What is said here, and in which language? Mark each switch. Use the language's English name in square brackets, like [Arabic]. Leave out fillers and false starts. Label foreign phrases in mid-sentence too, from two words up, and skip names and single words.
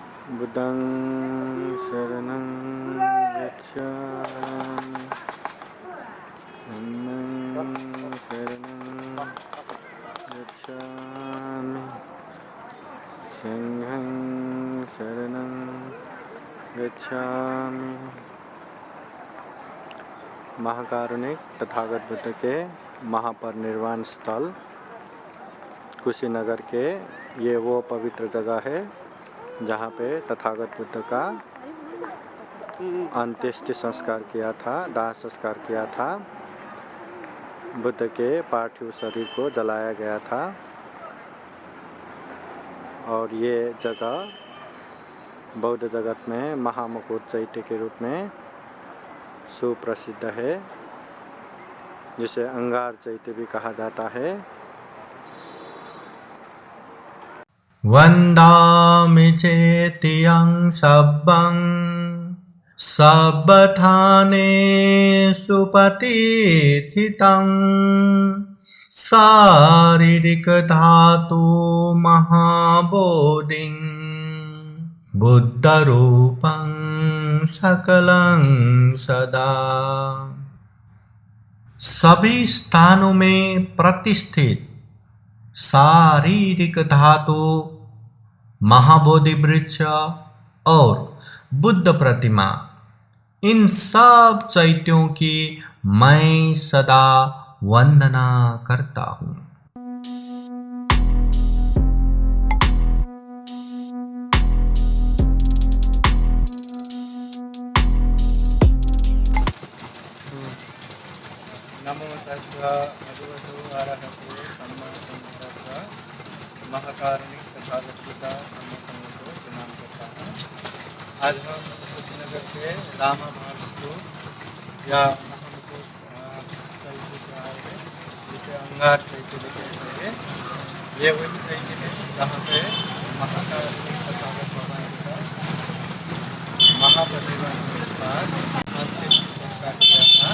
[Pali] बुद्धं शरणं गच्छामि धम्मं शरणं गच्छामि संघं शरणं गच्छामि। [Hindi] महाकारुणिक तथागत बुद्ध के महापरिनिर्वाण स्थल कुशीनगर के ये वो पवित्र जगह है जहाँ पे तथागत बुद्ध का अंत्येष्टि संस्कार किया था, दाह संस्कार किया था। बुद्ध के पार्थिव शरीर को जलाया गया था और ये जगह बौद्ध जगत में महामुकुट चैत्य के रूप में सुप्रसिद्ध है, जिसे अंगार चैत्य भी कहा जाता है। [Pali] वन्दामि चेतियं सब्बं सब्बथानेषु पतिथितं शारीरिकधातु महाबोधिं बुद्धरूपं सकलं सदा। [Hindi] सभी स्थानों में प्रतिष्ठित शारीरिक धातु, महाबोधि वृक्ष और बुद्ध प्रतिमा, इन सब चैत्यों की मैं सदा वंदना करता हूँ। [Pali] नमो तस्सा भगवतो अरहतो सम्मा सम्बुद्धास्सा। [Hindi] महाकारुणिक तथागत बुद्ध धम्मसंघ को प्रणाम करता हूँ। आज हम कुशीनगर के रामाभाग स्तूप या महामुकुट चैत्य से आए हैं, जिसे अंगार चैत्य भी कहते हैं। ये वही चैत्य है जहाँ पे महाकारुणिक तथागत भगवान का महापरिनिर्वाण के बाद अंतिम संस्कार किया था।